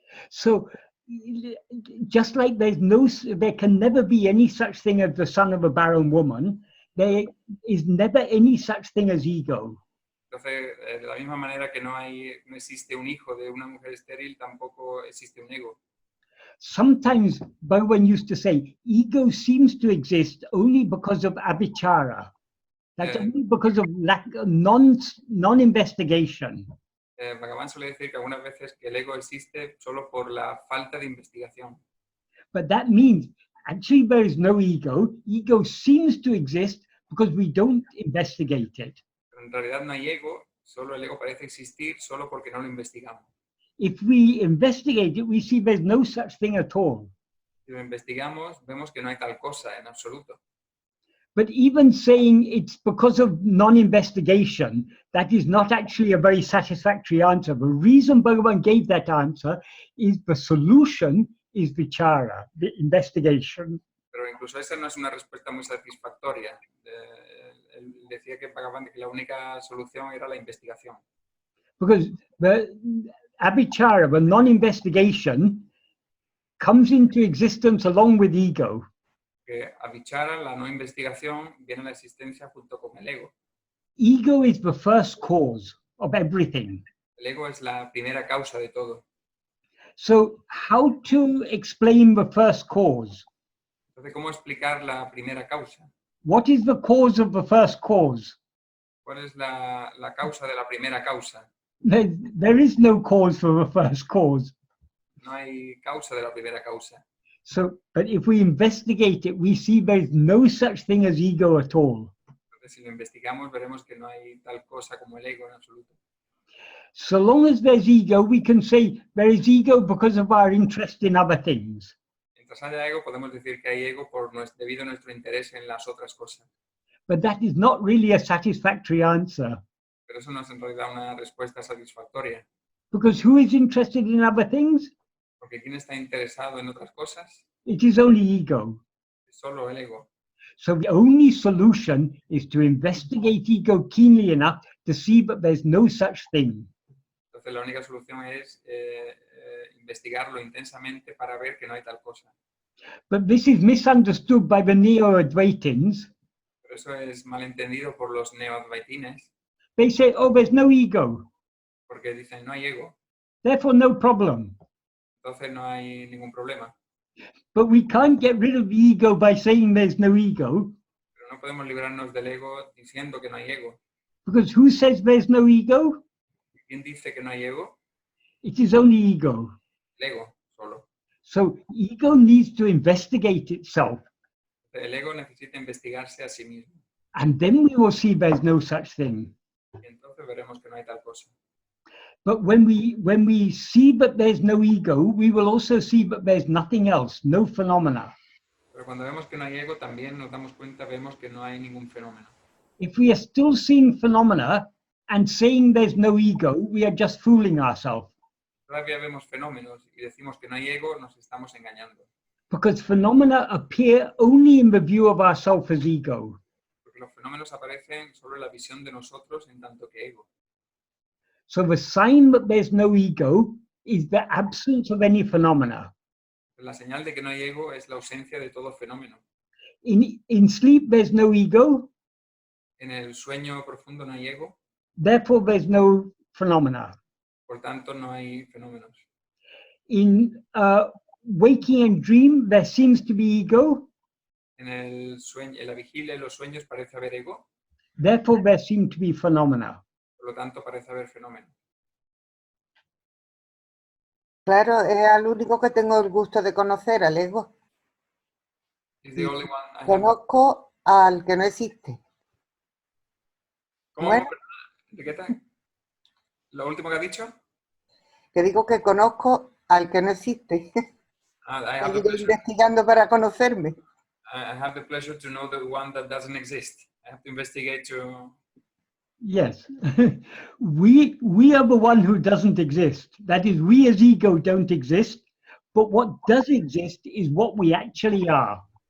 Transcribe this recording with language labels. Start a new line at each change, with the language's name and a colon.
English: So, just like there can never be any such thing as the son of a barren woman, there is never any such thing as ego.
Spanish: Entonces, de la misma manera que no existe un hijo de una mujer estéril, tampoco existe un ego.
English: Sometimes Bhagavan used to say, ego seems to exist only because of avāda. That's only because of lack of non-investigation.
Spanish: Bhagavan suele decir que algunas veces que el ego existe solo por la falta de investigación.
English: But that means actually there is no ego. Ego seems to exist because we don't investigate it.
Spanish: Pero en realidad no hay ego, solo el ego parece existir solo porque no lo investigamos.
English: If we investigate it, we see there's no such thing at all.
Spanish: Si lo investigamos, vemos que no hay tal cosa en absoluto.
English: But even saying it's because of non-investigation, that is not actually a very satisfactory answer. The reason Bhagavan gave that answer is the solution is vichara, the investigation.
Spanish: Pero incluso esa no es una respuesta muy satisfactoria. Él decía que Bhagavan que la única solución era la investigación.
English: Because the avāda, the non-investigation, comes into existence along with ego.
Spanish: Que avāda, la no investigación, viene a la existencia junto con el ego.
English: Ego is the first cause of everything.
Spanish: El ego es la primera causa de todo.
English: So how to explain the first cause?
Spanish: Entonces, ¿cómo explicar la primera causa?
English: What is the cause of the first cause?
Spanish: ¿Cuál es la causa de la primera causa?
English: There is no cause for the first cause.
Spanish: No hay causa de la primera causa.
English: So, but if we investigate it, we see there's no such thing as ego at all.
Spanish: Entonces, si lo investigamos, veremos que no hay tal cosa como el ego en absoluto.
English: So long as there's ego, we can say there is ego because of our interest in other things.
Spanish: Mientras haya ego, podemos decir que hay ego debido a nuestro interés en las otras cosas.
English: But that is not really a satisfactory answer.
Spanish: Pero eso no es en realidad una respuesta satisfactoria.
English: Because who is interested in other things?
Spanish: Porque ¿quién está interesado en otras cosas?
English: It is only ego.
Spanish: Es solo el ego.
English: So the only solution is to investigate ego keenly enough to see that there's no such thing.
Spanish: Entonces la única solución es investigarlo intensamente para ver que no hay tal cosa.
English: But this is misunderstood by the Neo-Advaitins.
Spanish: Pero eso es malentendido por los neo-advaitines,
English: They say, oh, there's no ego,
Spanish: porque dicen no hay ego,
English: therefore no problem.
Spanish: entonces no hay ningún problema.
English: But we can't get rid of the ego by saying there's no ego,
Spanish: Pero no podemos librarnos del ego diciendo que no hay ego.
English: because who says there's no ego?
Spanish: ¿Quién dice que no hay ego?
English: It is only ego.
Spanish: El ego solo.
English: So ego needs to investigate itself,
Spanish: El ego necesita investigarse a sí mismo.
English: and then we will see there's no such thing.
Spanish: Y entonces veremos que no hay tal cosa.
English: But when we see that there's no ego, we will also see that there's nothing else, no phenomena.
Spanish: Pero cuando vemos que no hay ego, también nos damos cuenta, vemos que no hay ningún fenómeno.
English: If we are still seeing phenomena and saying there's no ego, we are just fooling ourselves.
Spanish: Todavía vemos fenómenos y decimos que no hay ego, nos estamos engañando.
English: Because phenomena appear only in the view of ourself as ego.
Spanish: Porque los fenómenos aparecen solo en la visión de nosotros en tanto que ego.
English: So the sign that there's no ego is the absence of any phenomena.
Spanish: La señal de que no hay ego es la ausencia de todo fenómeno.
English: In sleep, there's no ego,
Spanish: En el sueño profundo no hay ego,
English: therefore there's no phenomena.
Spanish: por tanto no hay fenómenos.
English: In waking and dream, there seems to be ego,
Spanish: En el sueño, en la vigilia y los sueños parece haber ego,
English: therefore there seem to be phenomena.
Spanish: por lo tanto parece haber fenómenos. Claro, es al único que tengo el gusto de conocer, al ego.
English: Is the only one I have-
Spanish: Conozco al que no existe. ¿Cómo? Bueno. ¿De qué tal? ¿Lo último que ha dicho? Que digo que conozco al que no existe.
English: I
Spanish: He
English: have the
Spanish: ido
English: pleasure,
Spanish: investigando para conocerme.
English: I have the pleasure to know the one that doesn't exist. I have to investigate to... Yes, we are the one who doesn't exist. That is, we as ego don't exist, but what does exist is what we actually are.